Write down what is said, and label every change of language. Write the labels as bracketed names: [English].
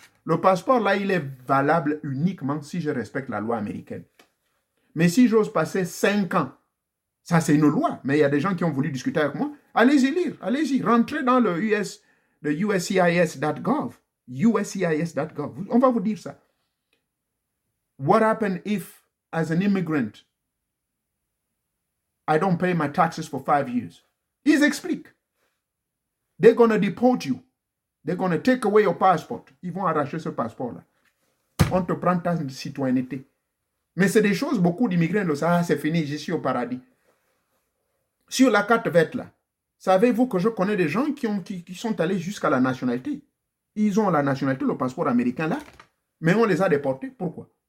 [French] Le passeport là, il est valable uniquement si je respecte la loi américaine. Mais si j'ose passer 5 ans, ça c'est une loi, mais il y a des gens qui ont voulu discuter avec moi, allez-y lire, allez-y, rentrez dans le US, le USCIS.gov, USCIS.gov, on va vous dire ça. [English] What happened if, as an immigrant, I don't pay my taxes for 5 years? [French] Ils expliquent. [English] They're going to deport you. They're going to take away your passport. [French] Ils vont arracher ce passeport-là. On te prend ta citoyenneté. Mais c'est des choses, beaucoup d'immigrants le savent. Ah, c'est fini, je suis au paradis. Sur la carte verte-là, savez-vous que je connais des gens qui sont allés jusqu'à la nationalité? Ils ont la nationalité, le passeport américain-là, mais on les a déportés. Pourquoi?